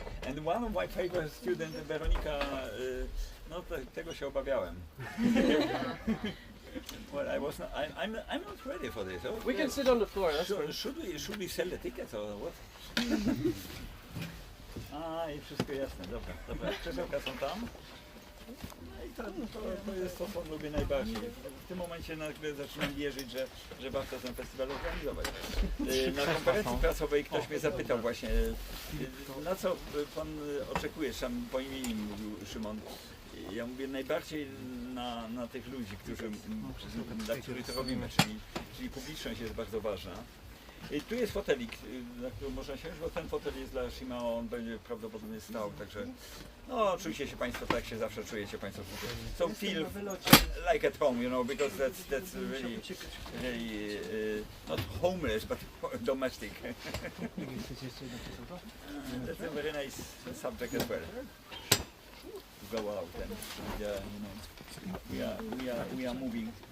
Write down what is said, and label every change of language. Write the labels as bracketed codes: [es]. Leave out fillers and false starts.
[en] And one of my favorite students, Veronika, [pl] no tego się obawiałem. [en] Well, I'm not ready for this. Oh, We can sit on the floor. That's fine. should we sell the tickets or what? [pl] A, i wszystko jasne, dobra. Krzesełka są tam. No i to jest to, co lubię najbardziej. W tym momencie nagle zaczynam wierzyć, że warto ten festiwal organizować. Na konferencji prasowej ktoś mnie zapytał właśnie, na co pan oczekujesz, tam po imieniu mówił Szymon. Ja mówię najbardziej na tych ludzi, dla których to robimy, czyli publiczność jest bardzo ważna. Tu jest fotelik, na którym można siąść, bo ten fotel jest dla Simao, on będzie prawdopodobnie stał, także no czujcie się Państwo tak, jak się zawsze czujecie Państwo tutaj. [en] So feel like at home, you know, because that's really not homeless, but domestic. That's a very nice subject as well. Go out and you know, we are moving